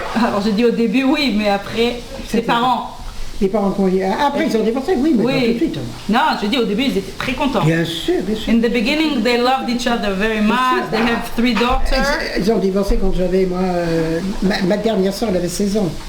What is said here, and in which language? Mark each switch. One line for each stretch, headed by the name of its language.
French: Alors j'ai dit au début oui, mais après ses parents. Les parents qu'on après ils ont divorcé, oui, mais pas tout de suite. Non, j'ai dit au début ils étaient très contents. Bien sûr, bien sûr.
English: In the beginning they loved each other very much. They have 3 daughters.
French: Ils ont divorcé quand j'avais, moi, ma dernière soeur, elle avait 16 ans.